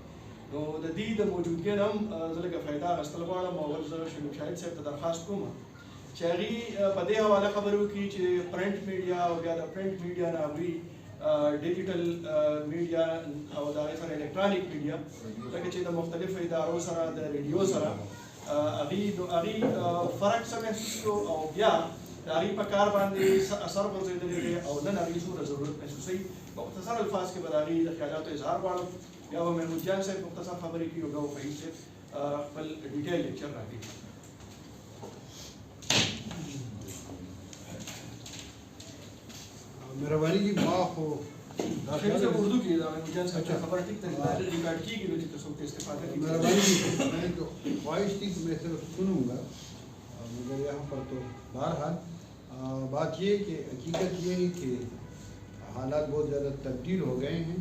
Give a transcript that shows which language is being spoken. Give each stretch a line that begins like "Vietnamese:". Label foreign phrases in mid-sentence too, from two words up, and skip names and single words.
Pashto: نو د دې د موجودګۍ نه هم زه لږه فایده اخیستل غواړم او اول زه شریف شاهد صاحب ته درخواست کوم چې هغوی په دې حواله خبرې وکړي چې
English: print media
Pashto: او بیا د
English: print media
Pashto: نه هغوی
English: digital media
Pashto: او د هغې سره
English: electronic media
Pashto: لکه چې د مختلفو ادارو سره د ریډیو سره هغوی فرق څه محسوس کړو او بیا د هغوی په کار باندې اثر غورځېدلی دی او نن هغوی څومره ضرورت محسوسوي. په مختصر الفاظ کې به د هغوی د خیالاتو اظهار غواړم. بیا به محمود جان صاحب مختصر خبرې کوي او بیا به فهیم صاحب خپل
English: detailed lecture
Pashto: راکوي.
Urdu: مهرباني کی معاف ہو اردو کی خبر ٹھیک ریکارڈ کی گئی تو سب استفادہ کی مہربانی کی. میں تو خواہش تھی کہ میں صرف سنوں گا مگر یہاں پر تو بہرحال بات یہ کہ حقیقت یہ ہے کہ حالات بہت زیادہ تبدیل ہو گئے ہیں.